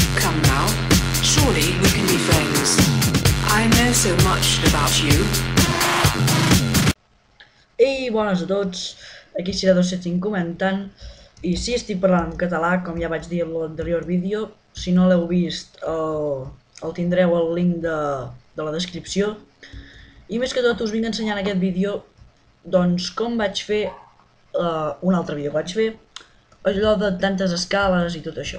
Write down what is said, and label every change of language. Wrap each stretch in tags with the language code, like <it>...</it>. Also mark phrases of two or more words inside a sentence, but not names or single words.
<en>come now. Surely we can be friends. I know so much about you.</en> <ca>Ei, bones a tots, aquí serà 205 comentant, i sí, estic parlant en català, com ja vaig dir en l'anterior vídeo. Si no l'heu vist, el tindreu al link de la descripció. I més que tot us vinc a ensenyar en aquest vídeo doncs com vaig fer un altre vídeo que vaig fer, allò de tantes escales i tot això.</ca>